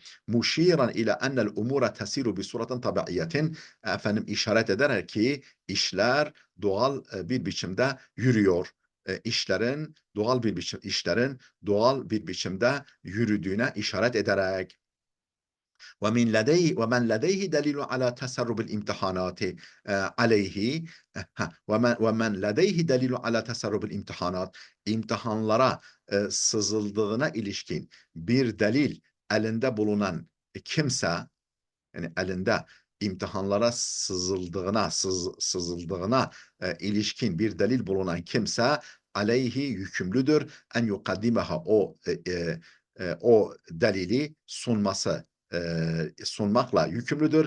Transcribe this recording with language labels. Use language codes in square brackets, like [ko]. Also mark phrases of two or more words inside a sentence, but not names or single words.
[ar] مشيرا إلى أن الأمور تسير بصورة طبيعية, [tr] efendim işaret ederek ki işler doğal bir biçimde yürüyor. İşlerin doğal bir biçimde yürüdüğüne işaret ederek. [ar] ومن لديه دليل على تسرب الامتحانات عليه ومن لديه دليل على تسرب الامتحانات, [tr] imtihanlara sızıldığına ilişkin bir delil elinde bulunan kimse, yani elinde imtihanlara sızıldığına ilişkin bir delil bulunan kimse aleyhi yükümlüdür [ar] أن يقدمها, [tr] o delili sunmakla yükümlüdür.